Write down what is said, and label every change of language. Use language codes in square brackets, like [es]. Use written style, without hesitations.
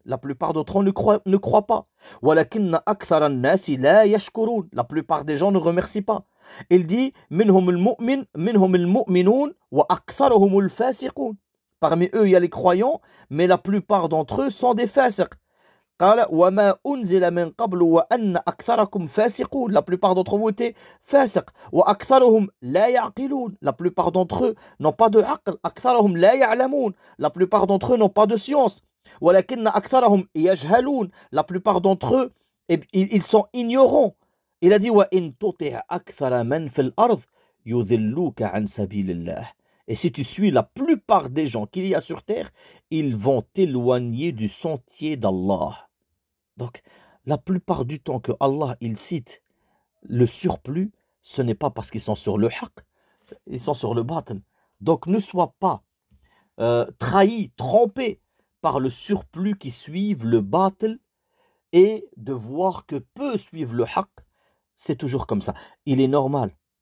[fr] La plupart d'entre eux ne croient pas. [ar] Walakinna akthara an-nasi la yashkurun. [fr] La plupart des gens ne remercient pas. Il dit [ar] minhum al-mu'minun wa aktharuhum al-fasiqun. [fr] Parmi eux, il y a les croyants, mais la plupart d'entre eux sont des fasiq. [ar] قال وما أنزل من قبل وأن أكثركم فاسقون. [fr] La plupart d'entre vous étaient fasiq. [ar] وأكثرهم لا يعقلون. [fr] La plupart d'entre eux n'ont pas de aql. [ar] أكثرهم لا يعلمون. [fr] La plupart d'entre eux n'ont pas de science. [ar] ولكن أكثرهم يجهلون. [fr] La plupart d'entre eux, ils sont ignorants. Il a dit [ar] وإن تطع أكثر من في الأرض يضلوك عن سبيل الله. [fr] Et si tu suis la plupart des gens qu'il y a sur terre, ils vont t'éloigner du sentier d'Allah. Donc, la plupart du temps que Allah il cite le surplus, ce n'est pas parce qu'ils sont sur le haqq, ils sont sur le batil. Donc, ne sois pas trahi, trompé par le surplus qui suivent le batil et de voir que peu suivent le haqq. C'est toujours comme ça. Il est normal.